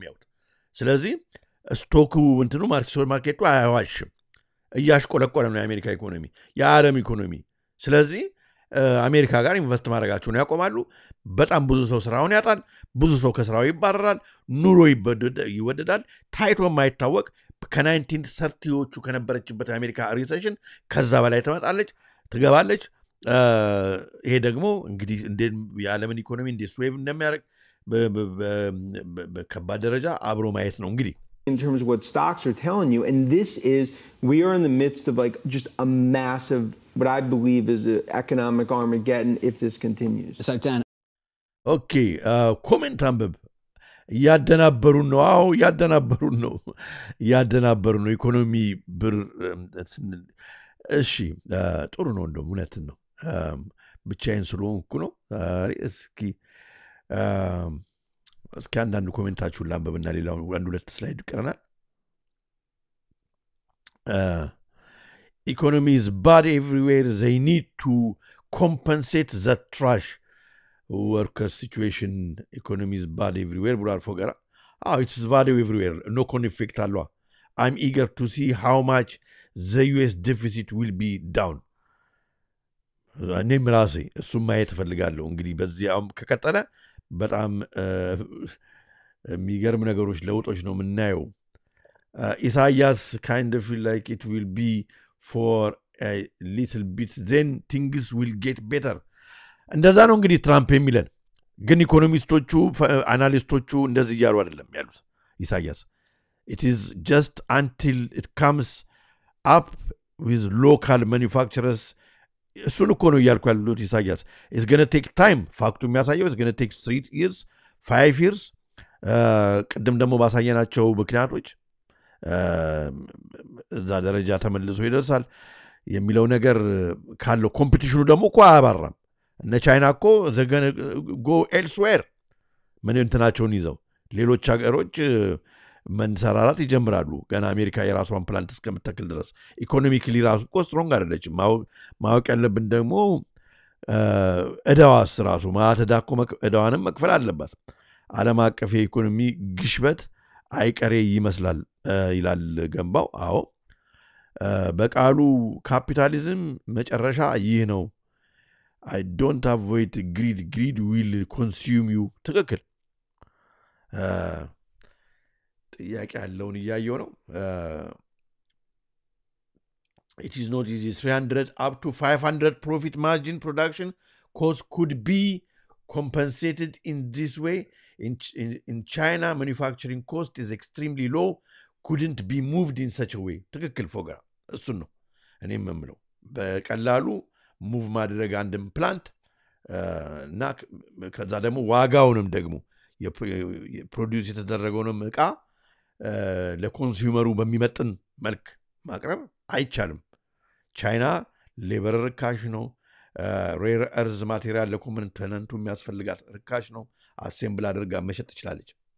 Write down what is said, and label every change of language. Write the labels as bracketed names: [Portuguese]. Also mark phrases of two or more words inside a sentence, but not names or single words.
[Amharic] የሚያዩት ስለዚህ ስቶኩ እንትኑ ማርኬቱ አያዋሽም እያሽቆለቆለ ነው የአሜሪካ ኢኮኖሚ የዓለም ኢኮኖሚ ስለዚህ አሜሪካ ጋር ኢንቨስት ማድረጋቸውን ያቆማሉ በጣም ብዙ ሰው ስራውን ያጣል ብዙ ሰው ከስራው ይባረራል ኑሮ ይወደዳል ታይቶ የማይታወቅ ከ1930ዎቹ ከነበረችበት የአሜሪካ ሪሴሽን ከዛ በላይ ትገባለች ይሄ ደግሞ እንግዲህ እንደ የዓለምን ኢኮኖሚ እንደ ስዌቭ እንደሚያደርግ በከባድ ደረጃ አብሮ ማየት ነው እንግዲህ [English] in terms of what stocks are telling you and this is we are in the midst of like just a massive what I believe is an economic Armageddon if this continues. So Dan okay comment [Amharic] አንብብ ያደናበሩን ነው አው ያደናበሩን ነው ኢኮኖሚ ብር እሺ ጥሩ ነው እንደው እውነትን ነው ብቻዬን ስለሆንኩ ነው እስኪ አንዳንድ ኮሜንታችሁን ላንብብና ሌላው አንድ ሁለት ስላይድ ቀረናል [English] economy is bad everywhere. They need to compensate that trash. Worker situation, economy is bad everywhere. Burar Fogara. It's bad everywhere. No effect alwa. I'm eager to see how much the US deficit will be down. [Amharic] እኔም ራሴ እሱም ማየት እፈልጋለሁ። እንግዲህ በዚያም ከቀጠለ በጣም የሚገርም ነገሮች ለውጦች ነው የምናየው። ኢሳያስ [English] kind of feel like it will be for a little bit then things will get better. [Amharic] እንደዛ ነው እንግዲህ ትራምፕ የሚለን። ግን ኢኮኖሚስቶቹ አናሊስቶቹ እንደዚህ እያሉ አይደለም ያሉት ኢሳያስ። [English] It is just until it comes up with local manufacturers. [Amharic] እሱን እኮ ነው እያልኩ ያሉት ኢሳያስ። [English] It's going to take time. ፋክቱ የሚያሳየው it's going to take 3 years, 5 years. [Amharic] ቅድም ደግሞ ባሳየናቸው ምክንያቶች እዛ ደረጃ ተመልሶ ይደርሳል የሚለው ነገር ካለው ኮምፒቲሽኑ ደግሞ እኮ አያባራም። እነ ቻይና እኮ ዘገነ [English] go elsewhere [Amharic] ምን እንትናቸውን ይዘው ሌሎች ሀገሮች መንሰራራት ይጀምራሉ። ገና አሜሪካ የራሷን ፕላንት እስከምትተክል ድረስ ኢኮኖሚክሊ ራሱ እኮ ስትሮንግ አይደለችም። ማወቅ ያለብን ደግሞ እዳዋስ ራሱ ማተዳ እኮ እዳዋንም መክፈል አለባት። ዓለም አቀፍ የኢኮኖሚ ግሽበት አይቀሬ ይመስላል ይላል ገንባው። አዎ በቃሉ ካፒታሊዝም መጨረሻ ይህ ነው። [English] I don't avoid greed. [Amharic] Greed will consume you. ትክክል ጥያቄ ያለውን እያየው ነው። [English] It is not easy. [Amharic] 300 up to 500 profit margin production cost could be compensated in this way. In China, manufacturing cost is extremely low. Couldn't be moved in such a way. ትክክል ፎጋ እሱን ነው እኔም የምለው። በቀላሉ ሙቭ ማድረግ አንድም ፕላንት እና ከዛ ደግሞ ዋጋውንም ደግሞ የፕሮዲዩስ የተደረገውንም እቃ ለኮንሱመሩ በሚመጥን መልክ ማቅረብ አይቻልም። ቻይና ሌበር ርካሽ ነው። [English] rare earth material [Amharic] ለኮምፖነንቱ የሚያስፈልጋት ርካሽ ነው። አሴምብል አድርጋ መሸጥ ትችላለች።